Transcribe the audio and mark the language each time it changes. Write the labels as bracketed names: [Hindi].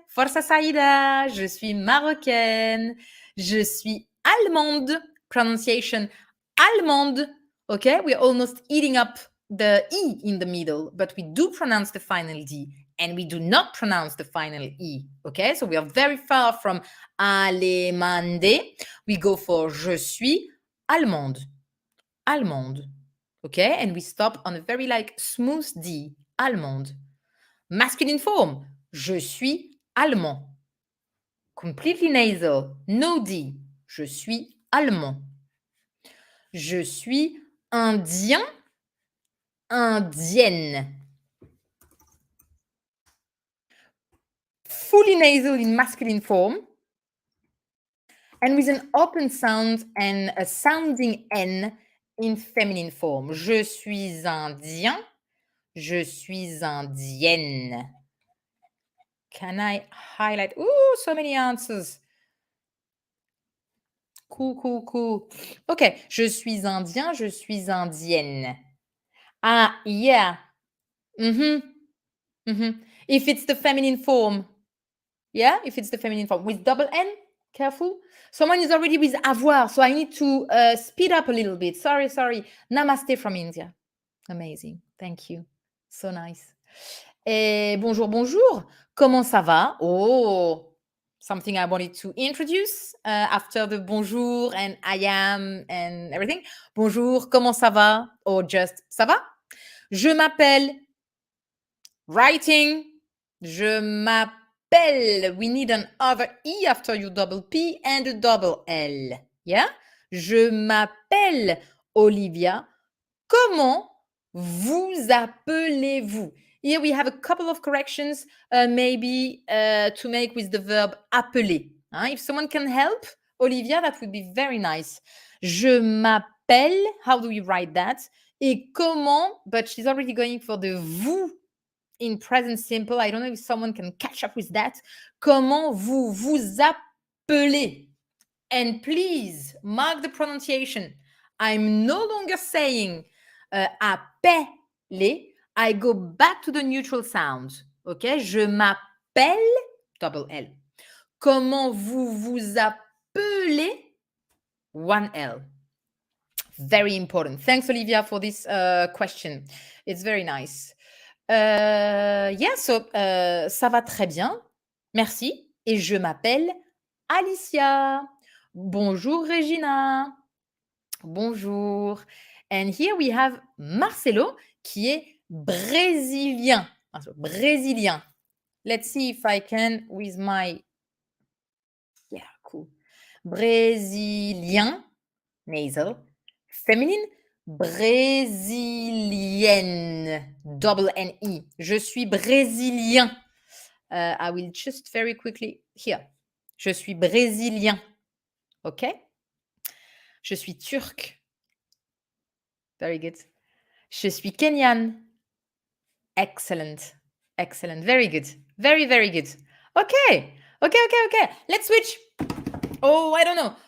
[French] Forza Saïda. Je suis marocaine. Je suis allemande. [English] Pronunciation allemande. Okay, we're almost eating up the E in the middle, but we do pronounce the final D and we do not pronounce the final E. Okay, so we are very far from allemande. We go for [French] je suis allemande. Allemande. [English] Okay, and we stop on a very smooth D. [French] Allemande. [English] Masculine form. [French] Je suis allemand. [English] Completely nasal. No D. [French] Je suis allemand. Je suis indien. Indienne. [English] Fully nasal in masculine form. And with an open sound and a sounding N in feminine form. [French] Je suis indien. Je suis indienne. [English] Can I highlight? Ooh, so many answers. Cool. [French] Okay, je suis indien, je suis indienne. [English] Ah, yeah. If it's the feminine form. Yeah, if it's the feminine form. With double N, careful. Someone is already with avoir, so I need to speed up a little bit. Sorry. Namaste from India. Amazing. Thank you. So nice. [French] Bonjour. Comment ça va? [English] Oh, something I wanted to introduce after the bonjour and I am and everything. [French] Bonjour, comment ça va? [English] Or just [French] ça va? Je m'appelle. Writing. Je m'appelle. [English] We need an other E after you double P and a double L. [French] Yeah? Je m'appelle Olivia. Comment vous appelez-vous? [English] Here we have a couple of corrections, maybe to make with the verb appeler. If someone can help, Olivia, that would be very nice. [French] Je m'appelle, [English] how do we write that? [French] Et comment, [English] but she's already going for the vous in present simple. I don't know if someone can catch up with that. [French] Comment vous vous appelez? [English] And please mark the pronunciation. I'm no longer saying appeler. I go back to the neutral sound. [French] Okay? Je m'appelle, double L. Comment vous vous appelez? [English] One L. Very important. Thanks, Olivia, for this question. It's very nice. [French] Yeah, so ça va très bien. Merci. Et je m'appelle Alicia. Bonjour Regina. Bonjour. [English] And here we have Marcelo [French] qui est brésilien. [English] Brésilien. Let's see if I can with my. Yeah, cool. [French] Brésilien, nasal. Féminine, brésilienne, double N-E. Je suis brésilien. [English] I will just very quickly here. [French] Je suis brésilien. OK? Je suis turc. [English] Very good. [French] Je suis kenyan. [English] Excellent. Excellent. Very good. Very, very good. Okay. Okay. Let's switch. Oh, I don't know.